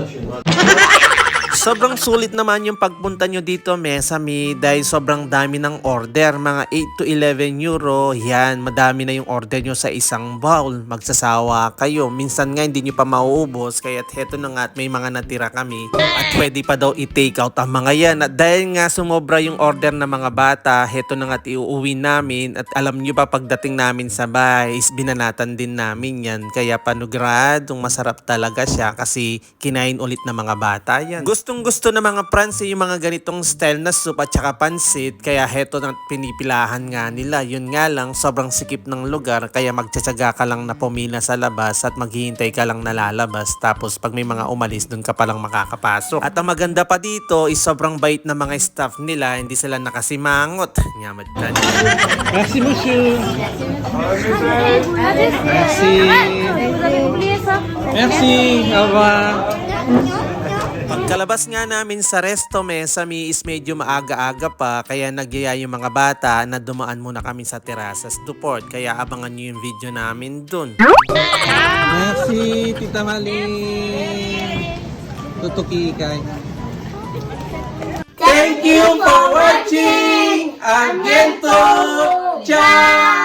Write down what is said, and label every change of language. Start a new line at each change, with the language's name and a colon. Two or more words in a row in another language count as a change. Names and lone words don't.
Filipino: Sobrang sulit naman yung pagpunta nyo dito, Mesami, dahil sobrang dami ng order. Mga 8 to 11 euro. Yan, madami na yung order nyo sa isang bowl. Magsasawa kayo. Minsan nga hindi nyo pa mauubos. Kaya heto na nga at may mga natira kami. At pwede pa daw i-take out ang mga yan. At dahil nga sumobra yung order ng mga bata, heto na nga at iuuwi namin. At alam nyo ba, pagdating namin sa bahay, is binanatan din namin yan. Kaya panugradong masarap talaga siya kasi kinain ulit ng mga bata yan. Gustong-gusto ng mga Franse yung mga ganitong style na soup at saka pansit, kaya heto na pinipilahan nga nila. Yun nga lang, sobrang sikip ng lugar, kaya magtsatsaga ka lang na pumila sa labas at maghihintay ka lang na lalabas. Tapos pag may mga umalis, dun ka palang makakapasok. At ang maganda pa dito is sobrang bait na mga staff nila, hindi sila nakasimangot. Nyamad ka.
French: Merci, monsieur. Merci. Merci. Au revoir.
Filipino: Pagkalabas nga namin sa resto, Mesami, is medyo maaga-aga pa, kaya nagyaya yung mga bata na dumaan muna kami sa terasas Duport. Kaya abangan nyo yung video namin dun. Merci, Tita Mali. Tutuki kay.
English: Thank you for watching! Again to! Ciao!